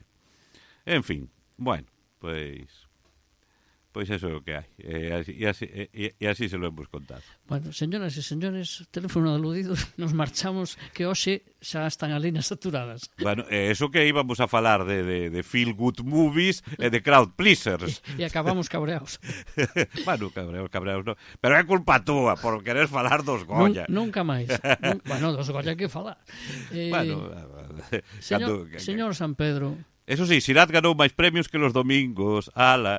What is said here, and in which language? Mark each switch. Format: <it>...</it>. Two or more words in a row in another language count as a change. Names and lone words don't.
<gl>En fin, bueno, pois eso é o que hai.</gl> <es>E así se lo hemos contado.</es> <gl>Bueno, señoras e señores, teléfono aludidos, nos marchamos, que hoxe xa están as líneas saturadas. Bueno, eso que íbamos a falar de</gl> <en>feel good movies</en> <gl>e de</gl> <en>crowd pleasers.</en> <gl>E acabamos cabreados. Bueno, cabreados non. Pero é culpa túa por querer falar dos Goya. Nunca máis. Bueno, dos Goya hai que falar. Bueno, señor San Pedro... Eso sí, Sirat ganou máis premios que los domingos, ala.</gl>